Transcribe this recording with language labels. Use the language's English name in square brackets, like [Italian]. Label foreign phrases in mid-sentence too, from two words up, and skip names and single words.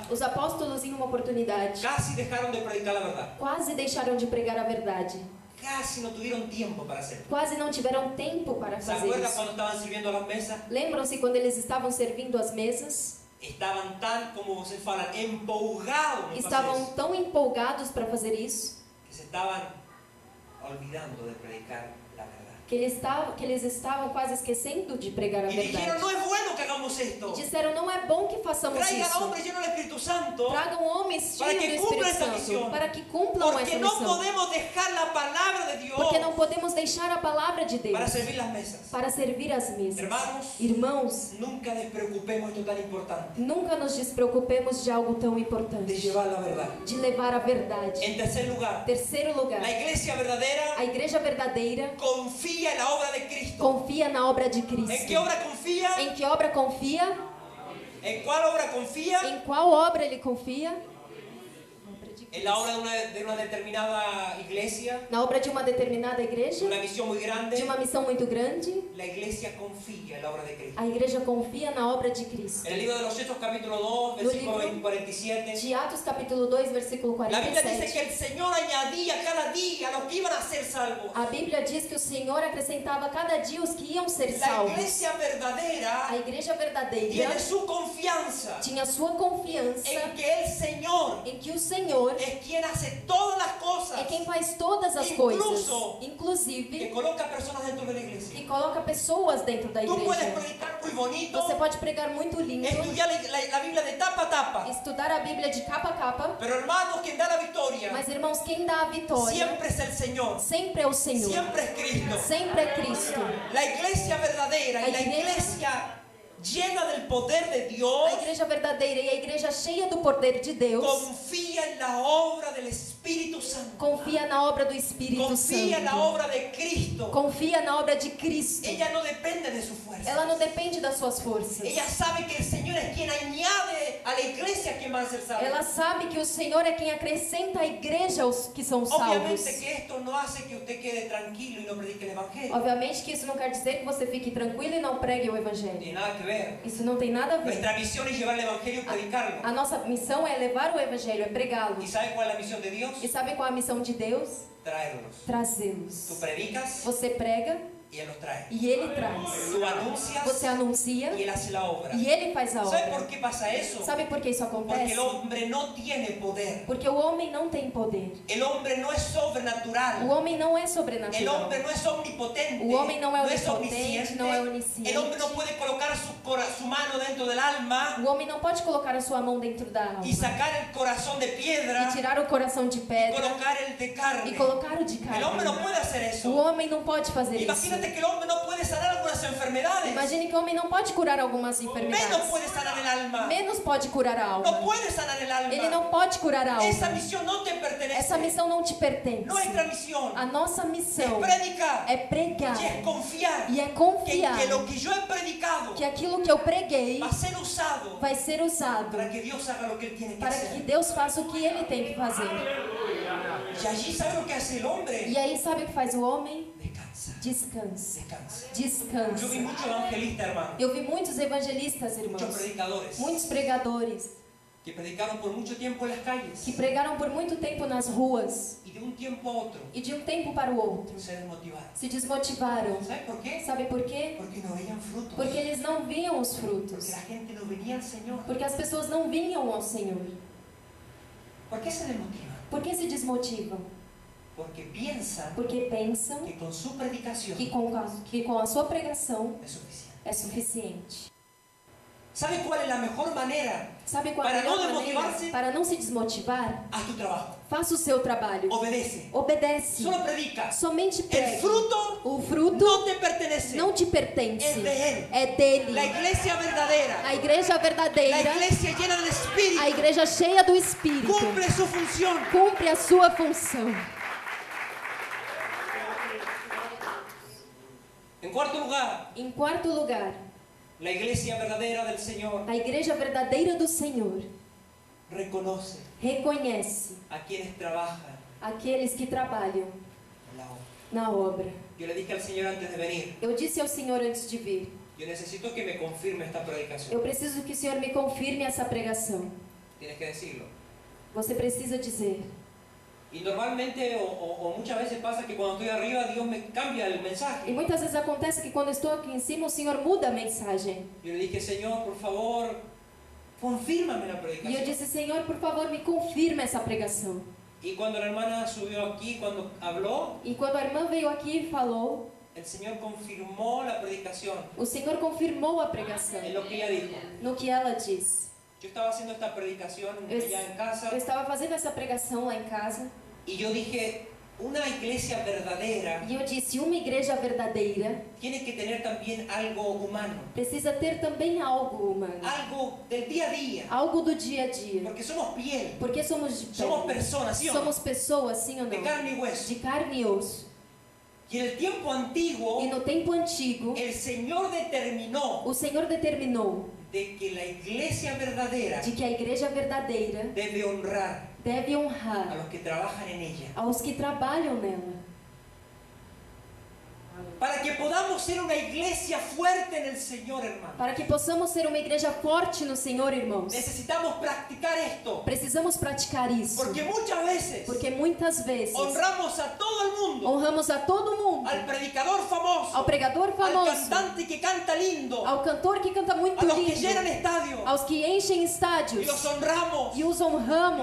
[Portuguese] Os apóstolos, em uma oportunidade, [Spanish] casi dejaron de predicar la verdad. [Portuguese] quase deixaram de pregar a verdade. [Spanish] Casi no tuvieron tiempo para hacerlo. [Portuguese] Quase não tiveram tempo para [Spanish] ¿Se [Portuguese] fazer [Spanish] acuerdan [Portuguese] isso. [Spanish] cuando estaban sirviendo a las mesas? [Portuguese] Lembram-se quando eles estavam servindo as mesas? [Spanish] Estaban tan, [Portuguese] como vocês falam, [Spanish] empolgados en hacer [Portuguese] Estavam [Spanish] eso, [Portuguese] tão empolgados para fazer isso [Spanish] que se estaban olvidando de predicar la verdad. [Portuguese] que eles estavam quase esquecendo de pregar a [Spanish] Y dijeron, [Portuguese] verdade. [Spanish] no es bueno que hagamos esto. [Portuguese] E disseram, não é bom que façamos [Spanish] Traigan [Portuguese] isso. [Spanish] hombres llenos del Espíritu Santo, [Portuguese] Tragam homens [Spanish] para [Portuguese] cheios [Spanish] que [Portuguese] do [Spanish] cumplan [Portuguese] Espírito [Spanish] esa misión. [Portuguese] Santo para que cumplam [Spanish] porque [Portuguese] essa [Spanish] no [Portuguese] missão. [Spanish] podemos dejar la palabra de Dios [Portuguese] Porque não podemos deixar a palavra de Deus [Spanish] para servir las mesas. [Portuguese] para servir as mesas. [Spanish] Hermanos, [Portuguese] Irmãos, [Spanish] nunca despreocupemos esto tan importante, [Portuguese] nunca nos despreocupemos de algo tão [Spanish] de [Portuguese] importante, [Spanish] llevar la verdad. [Portuguese] de levar a verdade. [Spanish] En tercer lugar, [Portuguese] Terceiro lugar, [Spanish] la iglesia verdadera [Portuguese] a igreja verdadeira [Spanish] confía en la obra de Cristo. [Portuguese] confia na obra de [Spanish] ¿En qué [Portuguese] Cristo. [Spanish] obra confía? [Portuguese] Em que obra confia? [Spanish] ¿En cuál obra confía? [Portuguese] Em qual obra ele confia? [Spanish] En la obra de una determinada iglesia, [Portuguese] Na obra de uma determinada igreja, [Spanish] una misión muy [Portuguese] de [Spanish] grande. [Portuguese] uma missão muito grande. [Spanish] La iglesia confía en la obra de Cristo. [Portuguese] A igreja confia na obra de Cristo. [Spanish] En el libro de los Hechos, capítulo 2, versículo libro 47, [Portuguese] De Atos capítulo 2, versículo [Spanish] la Biblia dice [Portuguese] 47. [Spanish] que el Señor añadía cada día a los que iban a ser salvos. [Portuguese] A Bíblia diz que o Senhor acrescentava cada dia os que iam ser [Spanish] La [Portuguese] salvos. [Spanish] iglesia verdadera [Portuguese] A igreja verdadeira [Spanish] tiene su confianza [Portuguese] tinha sua confiança [Spanish] en que el Señor [Portuguese] em que o Senhor [Spanish] es quien hace todas las cosas, [Portuguese] é quem faz todas as [Spanish] Incluso [Portuguese] coisas, [Spanish] que [Portuguese] inclusive [Spanish] coloca personas dentro de la iglesia. [Portuguese] que coloca pessoas dentro da [Spanish] Tú puedes [Portuguese] igreja. [Spanish] predicar muy bonito, [Portuguese] Você pode pregar muito lindo, [Spanish] estudiar la Biblia de tapa a tapa, [Portuguese] estudar a Bíblia de capa a capa, [Spanish] pero hermanos, quien da la victoria [Portuguese] mas irmãos, quem dá a vitória [Spanish] siempre es el Señor, [Portuguese] sempre é o Senhor, [Spanish] siempre es Cristo. [Portuguese] sempre é Cristo. [Spanish] La iglesia verdadera y la iglesia llena del poder de Dios [Portuguese] A igreja verdadeira e a igreja cheia do poder de Deus [Spanish] confía en la obra del Espíritu Santo, [Portuguese] confia na obra do Espírito [Spanish] confía en la [Portuguese] Santo, [Spanish] obra de Cristo. [Portuguese] confia na obra de Cristo. [Spanish] Ella no depende de su fuerza. [Portuguese] Ela não depende das suas forças. [Spanish] Ella sabe que el Señor es quien añade a la iglesia quien van a ser [Portuguese] Ela [Spanish] salvos. [Portuguese] sabe que o Senhor é quem acrescenta à igreja os que são salvos. [Spanish] Obviamente que esto no hace que usted quede tranquilo y no predique el Evangelio. [Portuguese] Obviamente que isso não quer dizer que você fique tranquilo e não pregue o [Spanish] No [Portuguese] Evangelho. [Spanish] tiene nada que ver. [Portuguese] Isso não tem nada a ver. [Spanish] Nuestra misión es llevar el Evangelio y predicarlo. [Portuguese] A nossa missão é levar o Evangelho, é pregá-lo. [Spanish] ¿Y sabe cuál es la misión de Dios? [Portuguese] E sabe qual é a missão de Deus? [Spanish] Traerlos. [Portuguese] Trazê-los. [Spanish] Tú predicas [Portuguese] Você prega [Spanish] y Él los trae. [Portuguese] e Ele traz. [Spanish] Tú anuncias [Portuguese] Você anuncia [Spanish] y Él hace la obra. [Portuguese] e Ele faz a [Spanish] ¿Sabe [Portuguese] obra. [Spanish] por qué pasa eso? [Portuguese] Sabe por que isso [Spanish] Porque [Portuguese] acontece? [Spanish] el hombre no tiene poder. [Portuguese] Porque o homem não tem poder. [Spanish] El hombre no es [Portuguese] O [Spanish] sobrenatural. [Portuguese] homem não é [Spanish] El [Portuguese] sobrenatural. [Spanish] hombre no es omnipotente. [Portuguese] O homem não é [Spanish] no es [Portuguese] onipotente, [Spanish] omnisciente. [Portuguese] não é onisciente. [Spanish] El hombre no puede colocar su mano dentro del alma [Portuguese] O homem não pode colocar a sua mão dentro da alma [Spanish] y sacar el corazón de piedra [Portuguese] e tirar o coração de [Spanish] y [Portuguese] pedra [Spanish] colocar el de carne. [Portuguese] e colocar o de [Spanish] El hombre no [Portuguese] carne. [Spanish] puede hacer [Portuguese] O [Spanish] eso. [Portuguese] homem não pode fazer isso. [Spanish] Imagínate que el hombre no puede sanar algunas enfermedades. [Portuguese] Imagine que o homem não pode curar algumas [Spanish] Menos [Portuguese] enfermidades. [Spanish] puede sanar el alma. [Portuguese] Menos pode curar a [Spanish] No [Portuguese] alma. [Spanish] puede sanar el alma. [Portuguese] Ele não pode curar a alma. [Spanish] Esa misión no te pertenece. [Portuguese] Essa missão não te pertence. [Spanish] Nuestra misión [Portuguese] A nossa [Spanish] es [Portuguese] missão [Spanish] predicar [Portuguese] é pregar [Spanish] y es confiar [Portuguese] e é [Spanish] que [Portuguese] confiar [Spanish] lo que yo he predicado [Portuguese] que aquilo que eu preguei [Spanish] va a ser usado [Portuguese] vai ser usado [Spanish] para que Dios haga lo que Él tiene que [Portuguese] para que [Spanish] hacer. [Portuguese] Deus faça o que Ele tem que fazer. [Spanish] Y allí, ¿sabe lo que hace el hombre? [Portuguese] E aí sabe o que faz o homem? [Spanish] Descansa, [Portuguese] Descansa. [Spanish] descansa. Yo vi [Portuguese] Descansa. [Spanish] muchos evangelistas, hermano, [Portuguese] Eu vi muitos evangelistas, [Spanish] muchos [Portuguese] irmãos, [Spanish] predicadores, [Portuguese] muitos pregadores, [Spanish] que predicaron por mucho tiempo en las calles [Portuguese] que pregaram por muito tempo nas ruas [Spanish] y de un tiempo a otro [Portuguese] e de um tempo para o outro [Spanish] se desmotivaron. [Portuguese] se desmotivaram. [Spanish] ¿Sabes por qué? [Portuguese] Sabe por quê? [Spanish] Porque no veían frutos. [Portuguese] Porque eles não viam os [Spanish] Porque [Portuguese] frutos. [Spanish] la gente no venía al Señor. [Portuguese] Porque as pessoas não vinham ao Senhor. [Spanish] ¿Por qué se desmotivan? [Portuguese] Por que se desmotivam? [Spanish] Porque piensan [Portuguese] Porque pensam [Spanish] que con su predicación [Portuguese] que com a sua pregação [Spanish] es suficiente. [Portuguese] é suficiente. [Spanish] ¿Sabe cuál es la mejor manera [Portuguese] Sabe qual é a [Spanish] para no [Portuguese] melhor maneira [Spanish] desmotivar-se? [Portuguese] para não se desmotivar? [Spanish] Haz tu trabajo. [Portuguese] Faça o seu trabalho. [Spanish] Obedece. [Portuguese] Obedece. [Spanish] Solo predica. [Portuguese] Somente [Spanish] El [Portuguese] pregue. [Spanish] fruto [Portuguese] O fruto [Spanish] no te pertenece. [Portuguese] não te pertence. [Spanish] Es de Él. [Portuguese] É dele. [Spanish] La iglesia verdadera, [Portuguese] A igreja [Spanish] la [Portuguese] verdadeira, [Spanish] iglesia llena del Espíritu, [Portuguese] a igreja cheia do Espírito, [Spanish] cumple su función. [Portuguese] cumpre a sua função. [Spanish] En cuarto lugar, [Portuguese] Em quarto lugar, [Spanish] la iglesia verdadera del Señor [Portuguese] a igreja verdadeira do Senhor [Spanish] reconoce [Portuguese] reconhece [Spanish] a quienes trabajan [Portuguese] aqueles que trabalham [Spanish] en la obra. [Portuguese] na obra. [Spanish] Yo le dije al Señor antes de venir, [Portuguese] Eu disse ao Senhor antes de vir, [Spanish] yo necesito que me confirme esta predicación. [Portuguese] eu preciso que o Senhor me confirme essa pregação. [Spanish] Tienes que decirlo. [Portuguese] Você precisa dizer. [Spanish] Y normalmente o muchas veces pasa que cuando estoy arriba Dios me cambia el [Portuguese] E [Spanish] mensaje. [Portuguese] muitas vezes acontece que quando estou aqui em cima, o Senhor muda a mensagem. [Spanish] Yo le dije, Señor, por favor, confírmame la [Portuguese] E eu [Spanish] predicación. [Portuguese] disse, Senhor, por favor, me confirma essa pregação. [Spanish] Y cuando la hermana subió aquí, cuando habló, [Portuguese] E quando a irmã veio aqui e falou, [Spanish] el Señor confirmó la predicación [Portuguese] o Senhor confirmou a pregação [Spanish] en lo que ella dijo. [Portuguese] no que ela disse. [Spanish] Yo estaba haciendo esta predicación [Portuguese] Eu, [Spanish] allá en casa [Portuguese] eu estava fazendo essa pregação lá em casa [Spanish] y yo dije, una iglesia verdadera [Portuguese] e eu disse, uma igreja verdadeira [Spanish] tiene que tener también algo humano, [Portuguese] precisa ter também algo humano, [Spanish] algo del día a día, [Portuguese] algo do dia a dia. [Spanish] porque somos piel, [Portuguese] Porque somos de [Spanish] somos [Portuguese] pele. [Spanish] personas, ¿sí o no? [Portuguese] Somos pessoas, sim ou [Spanish] De [Portuguese] não? [Spanish] carne y hueso. [Portuguese] De carne e osso. [Spanish] Y en el tiempo antiguo, [Portuguese] E no tempo antigo, [Spanish] el Señor determinó [Portuguese] o Senhor determinou [Spanish] de que la iglesia verdadera [Portuguese] de que a igreja verdadeira [Spanish] debe honrar [Portuguese] deve [Spanish] a [Portuguese] honrar [Spanish] los que trabajan en ella. [Portuguese] aos que trabalham nela. [Spanish] Para que podamos ser una iglesia fuerte en el Señor, hermano. [Portuguese] Para que possamos ser uma igreja forte no Senhor, irmãos, [Spanish] Necesitamos practicar esto. [Portuguese] precisamos praticar isso. [Spanish] Porque muchas veces [Portuguese] Porque muitas vezes [Spanish] honramos a todo el mundo. [Portuguese] honramos a todo mundo, [Spanish] Al predicador famoso. [Portuguese] ao pregador [Spanish] Al [Portuguese] famoso, [Spanish] cantante que canta lindo. [Portuguese] ao cantor que canta muito [Spanish] A los que llenan [Portuguese] lindo, [Spanish] estadios. [Portuguese] aos que enchem [Spanish] Y [Portuguese] estádios [Spanish] los honramos. [Portuguese] e os honramos,